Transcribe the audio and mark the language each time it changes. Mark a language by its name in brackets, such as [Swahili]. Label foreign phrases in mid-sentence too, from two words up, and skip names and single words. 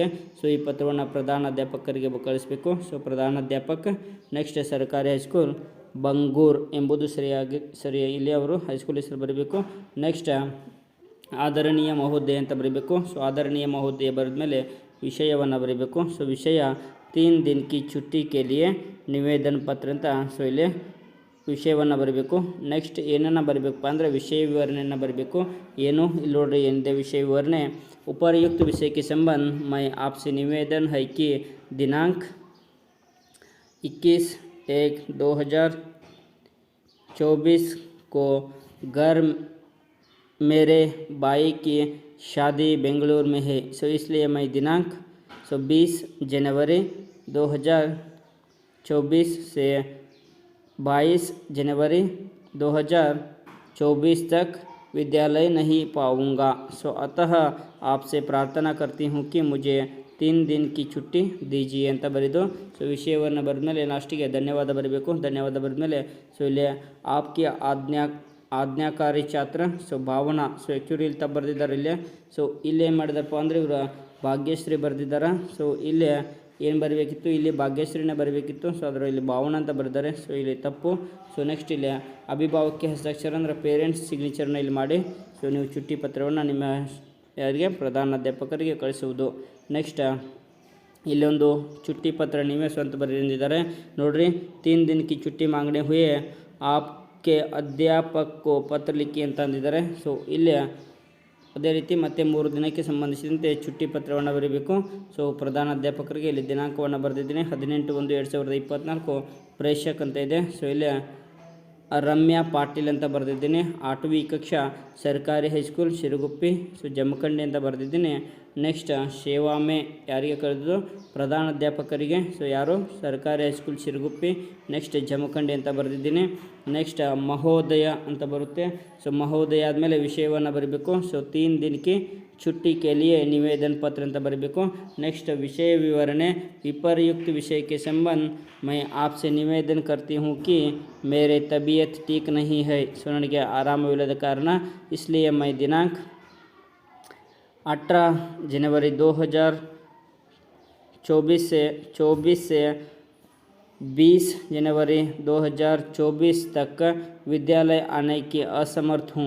[Kannada] ಸೊ ಈ ಪತ್ರವನ್ನು ಪ್ರಧಾನಾಧ್ಯಾಪಕರಿಗೆ ಕಳಿಸ್ಬೇಕು. ಸೊ ಪ್ರಧಾನಾಧ್ಯಾಪಕ, ನೆಕ್ಸ್ಟ್ ಸರ್ಕಾರಿ ಹೈಸ್ಕೂಲ್ ಬಂಗೂರ್ ಎಂಬುದು ಸರಿ ಇಲ್ಲಿ ಅವರು ಹೈಸ್ಕೂಲ್ ಹೆಸರು ಬರೀಬೇಕು. ನೆಕ್ಸ್ಟ್ ಆದರಣೀಯ ಮಹೋದಯ ಅಂತ ಬರೀಬೇಕು. ಸೊ ಆದರಣೀಯ ಮಹೋದಯ ಬರೆದ ಮೇಲೆ ವಿಷಯವನ್ನು ಬರೀಬೇಕು. ಸೊ ವಿಷಯ [Hindi] 3 दिन की छुट्टी के लिए [Kannada] ನಿವೇದನ ಪತ್ರ ಅಂತ. ಸೊ ಇಲ್ಲಿ ವಿಷಯವನ್ನು ಬರೀಬೇಕು. ನೆಕ್ಸ್ಟ್ ಏನನ್ನು ಬರೀಬೇಕಪ್ಪ ಅಂದರೆ ವಿಷಯ ವಿವರಣೆಯನ್ನು ಬರೀಬೇಕು. ಏನು ಇಲ್ಲಿ ನೋಡ್ರಿ ಏನಿದೆ ವಿಷಯ ವಿವರಣೆ. [Hindi] ಉಪಯುक्त विषय के संबंध मैं आपसे निवेदन है कि दिनांक 21/1/2024 को घर मेरे भाई की शादी बेंगलुरु में है. सो इसलिए मैं दिनांक 20 जनवरी 2024 से 22 जनवरी 2024 तक विद्यालय नहीं पाऊँगा. सो अतः आपसे प्रार्थना करती हूँ कि मुझे 3 दिन की छुट्टी दीजिए [Kannada] ಅಂತ ಬರೆದು ಸೊ ವಿಷಯವನ್ನು ಬರೆದ ಮೇಲೆ ಲಾಸ್ಟಿಗೆ ಧನ್ಯವಾದ ಬರೀಬೇಕು. ಧನ್ಯವಾದ ಬರೆದ ಮೇಲೆ ಸೊ ಇಲ್ಲಿ [Hindi] आपकी आज्ञाकारी छात्र [Kannada] ಸೊ ಭಾವನಾ. [English] so actually [Kannada] ಇಲ್ಲಿ ತಪ್ಪು ಬರೆದಿದ್ದಾರೆ ಇಲ್ಲಿ. ಸೊ ಇಲ್ಲಿ ಏನು ಮಾಡಿದಾರಪ್ಪ ಅಂದರೆ ಇವರು ಭಾಗ್ಯಶ್ರೀ ಬರೆದಿದ್ದಾರೆ. ಸೊ ಇಲ್ಲಿ ಏನು ಬರಬೇಕಿತ್ತು, ಇಲ್ಲಿ ಭಾಗ್ಯಶ್ರೀನ ಬರಬೇಕಿತ್ತು. ಸೊ ಅದರ ಇಲ್ಲಿ ಭಾವನಾ ಅಂತ ಬರೆದಿದ್ದಾರೆ. ಸೊ ಇಲ್ಲಿ ತಪ್ಪು. ಸೊ ನೆಕ್ಸ್ಟ್ ಇಲ್ಲಿ [Hindi] अभिभावक के हस्ताक्षर [Kannada] ಅಂದರೆ [English] parents signatureನ [Kannada] ಇಲ್ಲಿ ಮಾಡಿ ಸೊ ನೀವು ಚುಟ್ಟಿ ಪತ್ರವನ್ನು ನಿಮ್ಮ ಯಾರಿಗೆ ಪ್ರಧಾನಾಧ್ಯಾಪಕರಿಗೆ ಕಳಿಸುವುದು. ನೆಕ್ಸ್ಟ್ ಇಲ್ಲೊಂದು ಚುಟ್ಟಿ ಪತ್ರ ನೀವೇ ಸ್ವಂತ ಬರೆದಿದ್ದಾರೆ ನೋಡ್ರಿ. [Hindi] 3 दिन की छुट्टी मांगने हुए आपके अध्यापक पत्र लिखी [Kannada] ಅಂತ ಅಂದಿದ್ದಾರೆ. ಸೊ ಇಲ್ಲಿ ಅದೇ ರೀತಿ ಮತ್ತೆ 3 ದಿನಕ್ಕೆ ಸಂಬಂಧಿಸಿದಂತೆ ಚುಟ್ಟಿ ಪತ್ರವನ್ನು ಬರೀಬೇಕು. ಸೊ ಪ್ರಧಾನಾಧ್ಯಾಪಕರಿಗೆ ಇಲ್ಲಿ ದಿನಾಂಕವನ್ನು ಬರೆದಿದ್ದೀನಿ 18/1/2024 ಪ್ರೇಷಕ್ ಅಂತ ಇದೆ. ಸೊ ಇಲ್ಲಿ ರಮ್ಯಾ ಪಾಟೀಲ್ ಅಂತ ಬರೆದಿದ್ದೀನಿ. 8वीं ಕಕ್ಷಾ ಸರ್ಕಾರಿ ಹೈಸ್ಕೂಲ್ ಶಿರಗುಪ್ಪಿ ಸೊ ಜಮಖಂಡಿ ಅಂತ ಬರೆದಿದ್ದೀನಿ. ನೆಕ್ಸ್ಟ್ ಸೇವಾಮೆ ಯಾರಿಗೆ ಕಳೆದು ಪ್ರಧಾನಾಧ್ಯಾಪಕರಿಗೆ. ಸೊ ಯಾರು ಸರ್ಕಾರಿ ಹೈಸ್ಕೂಲ್ ಶಿರಗುಪ್ಪಿ, ನೆಕ್ಸ್ಟ್ ಜಮಖಂಡಿ ಅಂತ ಬರೆದಿದ್ದೀನಿ. ನೆಕ್ಸ್ಟ್ ಮಹೋದಯ ಅಂತ ಬರುತ್ತೆ. ಸೊ ಮಹೋದಯ ಆದಮೇಲೆ ವಿಷಯವನ್ನು ಬರೀಬೇಕು. ಸೊ [Hindi] 3 दिन की छुट्टी के लिए निवेदन पत्र [Kannada] ಅಂತ ಬರೀಬೇಕು. ನೆಕ್ಸ್ಟ್ ವಿಷಯ ವಿವರಣೆ. [Hindi] विपर्युक्त विषय के संबंध मैं आपसे निवेदन करती हूँ कि मेरे तबीयत ठीक नहीं है. [Kannada] ಸೊ ನನಗೆ ಆರಾಮವಿಲ್ಲದ ಕಾರಣ [Hindi] इसलिए मैं दिनांक 18 जनवरी 2024 से 20 जनवरी 2024 तक विद्यालय आने की असमर्थ हूँ.